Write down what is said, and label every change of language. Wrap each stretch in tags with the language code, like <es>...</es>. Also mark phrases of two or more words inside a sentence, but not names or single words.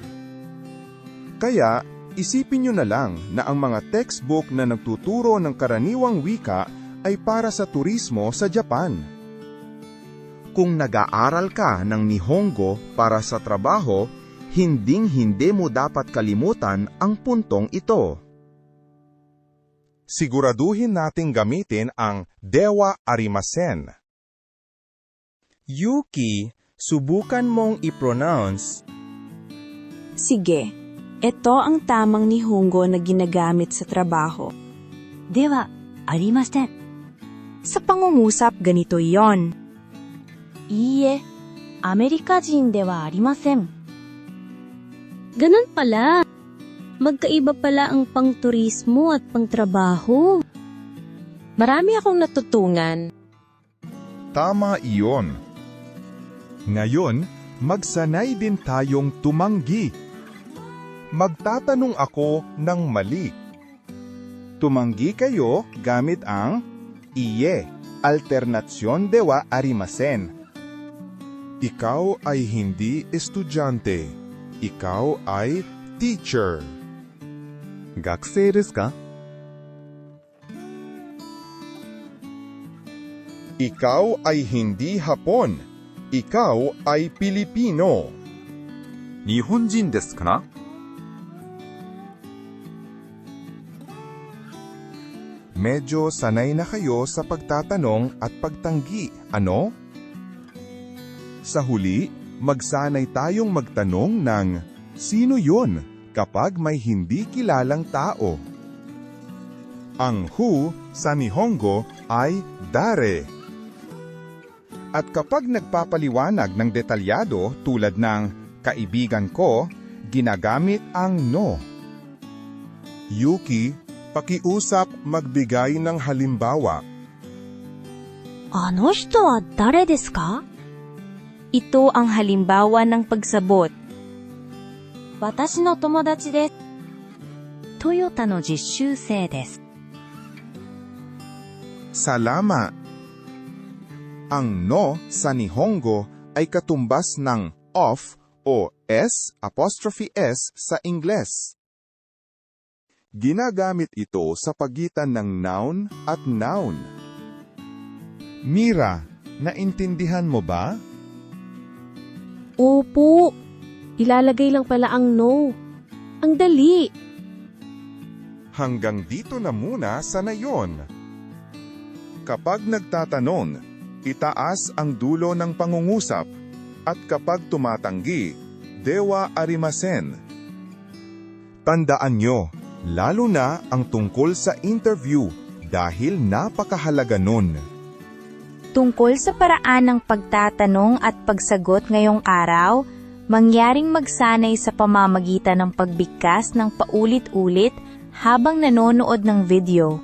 <tl>Kaya, isipin nyo na lang na ang mga textbook na nagtuturo ng karaniwang wika ay para sa turismo sa Japan. Kung nag-aaral ka ng Nihongo para sa trabaho, hinding-hindi mo dapat kalimutan ang puntong ito. Siguraduhin nating gamitin ang</tl> <ja>ではありません.</ja> <tl>Yuki, subukan mong i-pronounce. Sige, ito ang tamang Nihongo na ginagamit sa trabaho.</tl> <ja>では、ありません.</ja> <tl>Sa pangungusap, ganito yon.</tl> <ja>いいえ、アメリカ人ではありません.</ja> <tl>Ganun pala. Magkaiba pala ang pangturismo at pangtrabaho. Marami akong natutunan. Tama iyon. Ngayon, magsanay din tayong tumanggi. Magtatanong ako ng mali. Tumanggi kayo gamit ang iye, alternasyon</tl> <ja>ではありません.</ja> <tl>Ikaw ay hindi estudyante. Ikaw ay teacher.</tl> <ja>学生ですか?</ja> <tl>Ikaw ay hindi Hapon. Ikaw ay Pilipino.</tl> <ja>日本人ですか?</ja> <tl>Medyo sanay na kayo sa pagtatanong at pagtanggi, ano? Sa huli, magsanay tayong magtanong ng sino yun kapag may hindi kilalang tao. Ang who sa Nihongo ay dare. At kapag nagpapaliwanag ng detalyado tulad ng kaibigan ko, ginagamit ang no. Yuki, pakiusap magbigay ng halimbawa.</tl> <ja>あの人は誰ですか?</ja> <tl>Ito ang halimbawa ng pagsabot.</tl> <ja>私の友達です。トヨタの実習生です。</ja> <tl>Salama. Ang no sa Nihongo ay katumbas ng of o</tl> <en>s apostrophe s</en> <tl>sa Ingles. Ginagamit ito sa pagitan ng noun at noun. Mira, naintindihan mo ba? Opo. Ilalagay lang pala ang no. Ang dali. Hanggang dito na muna sa nayon. Kapag nagtatanong, itaas ang dulo ng pangungusap at kapag tumatanggi,</tl> <ja>ではありません.</ja> <tl>Tandaan nyo, lalo na ang tungkol sa interview dahil napakahalaga nun. Tungkol sa paraan ng pagtatanong at pagsagot ngayong araw, mangyaring magsanay sa pamamagitan ng pagbigkas ng paulit-ulit habang nanonood ng video.</tl>